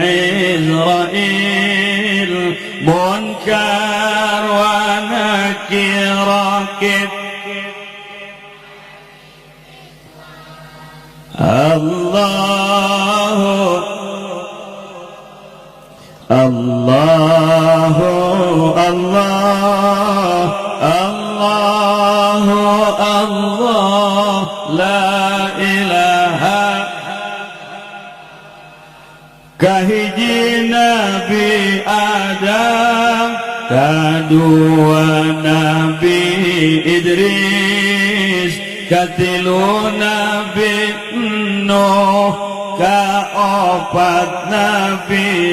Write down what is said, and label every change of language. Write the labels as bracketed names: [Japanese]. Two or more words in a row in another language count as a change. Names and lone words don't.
[Arabic] عزرائيل منكر ونكير ركب الله الله الله الله الله لا إله [Sundanese] kahiji Nabi Adam kadua Nabi Idris katilu Nabi Nuh kaopat Nabi